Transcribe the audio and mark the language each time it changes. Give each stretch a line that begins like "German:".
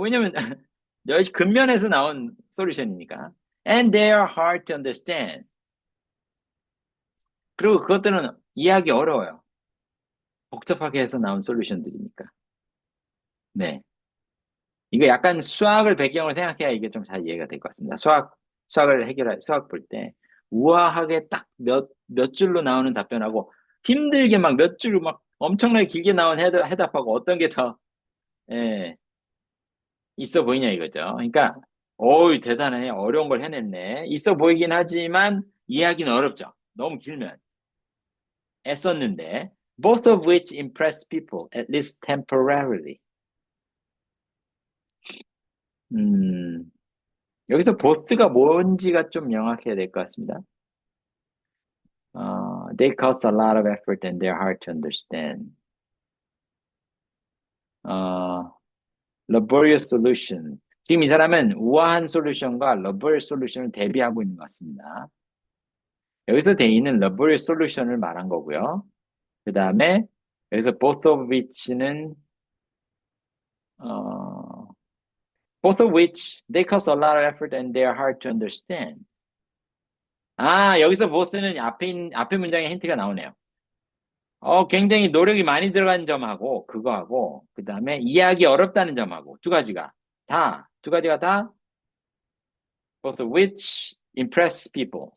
Korean: 왜냐면 근면에서 나온 솔루션이니까.
English: And they are hard to understand.
Korean: 그리고 그것들은 이해하기 어려워요. 복잡하게 해서 나온 솔루션들이니까. 네. 이거 약간 수학을 배경으로 생각해야 이게 좀 잘 이해가 될 것 같습니다. 수학 볼 때. 우아하게 딱 몇 줄로 나오는 답변하고 힘들게 막 몇 줄 막 엄청나게 길게 나온 해답하고 어떤 게 더, 예, 있어 보이냐 이거죠. 그러니까, 어우, 대단해. 어려운 걸 해냈네. 있어 보이긴 하지만 이해하기는 어렵죠. 너무 길면. 애썼는데.
English: Both of which impress people, at least temporarily.
Korean: 음, 여기서 both가 뭔지가 좀 명확해야 될 것 같습니다.
English: They cost a lot of effort and they're hard to understand. 어, laborious solution.
Korean: 지금 이 사람은 우아한 솔루션과 laborious 솔루션을 대비하고 있는 것 같습니다. 여기서 돼 있는 laborious 솔루션을 말한 거고요. 그 다음에 여기서
English: both of which는 어, both of which they cost a lot of effort and they are hard to understand.
Korean: 아, 여기서 both는 앞에 문장에 힌트가 나오네요. 굉장히 노력이 많이 들어간 점하고 그거하고 그 다음에 이해하기 어렵다는 점하고 두 가지가 다
English: both of which impress people.